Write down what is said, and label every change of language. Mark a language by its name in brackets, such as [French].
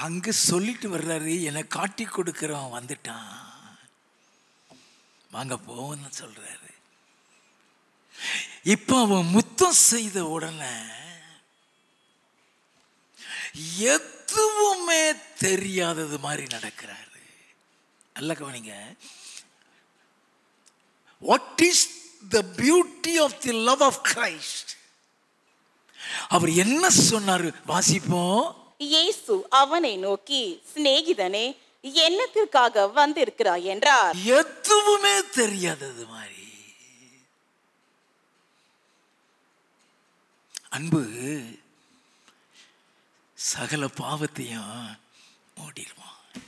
[Tamil] அங்கு சொல்லிட்டு வர்றாரு, என்னை காட்டி கொடுக்கிறவன் வந்துட்டான், வாங்க போன்னு சொல்றாரு. இப்ப அவன் முத்தம் செய்த உடனே எதுவுமே தெரியாதது மாதிரி நடக்கிறாரு. நல்ல கவனிங்க, [English] what is the beauty of the love of Christ? [Tamil] அவர் என்ன சொன்னாரு வாசிப்போம். இயேசு அவனை நோக்கி, சிநேகிதனே என்னத்திற்காக வந்திருக்கிறாய் என்றார். எதுவுமே தெரியாதது மாதிரி. அன்பு சகல பாவத்தையும் மூடிடுவான்.